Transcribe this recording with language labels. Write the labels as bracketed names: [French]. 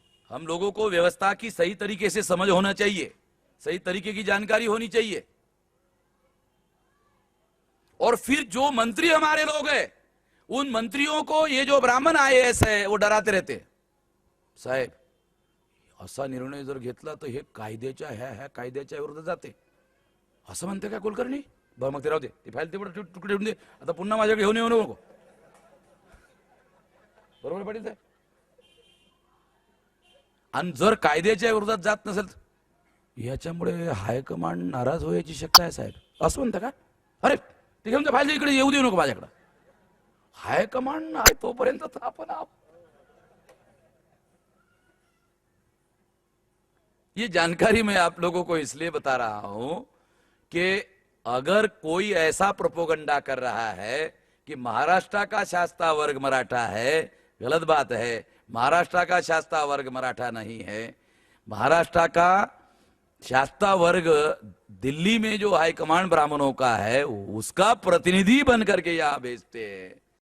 [Hindi] हम लोगों को व्यवस्था की सही तरीके से समझ होना चाहिए, सही तरीके की जानकारी होनी चाहिए. और फिर जो मंत्री हमारे लोग हैं, उन मंत्रियों को ये जो ब्राह्मण आईएएस है वो डराते रहते. [Marathi] साहेब, असा निर्णय जर घेतला तर हे कायद्याच्या कायद्याच्या विरोधात जाते असं म्हणते का कुलकर्णी? बरं मग ते राहू दे, ती फाईल तेवढं तुकडे ठेवून दे, आता पुन्हा माझ्याकडे घेऊन येऊ नको. बरोबर पाटील साहेब? आणि जर कायद्याच्या विरोधात जात नसेल याच्यामुळे हायकमांड नाराज होण्याची शक्यता आहे साहेब, असं म्हणता का? अरे ते घेऊन फाईल इकडे येऊ देऊ नको माझ्याकडे. हाईकमांड आहे तोपर्यंत आपण आहोत. [Hindi] ये जानकारी मैं आप लोगों को इसलिए बता रहा हूं कि अगर कोई ऐसा प्रोपोगंडा कर रहा है कि महाराष्ट्र का शासक वर्ग मराठा है, गलत बात है. महाराष्ट्र का शास्ता वर्ग मराठा नहीं है। महाराष्ट्र का शास्ता वर्ग दिल्ली में जो हाईकमांड ब्राह्मणों का है उसका प्रतिनिधि बन करके यहां भेजते हैं।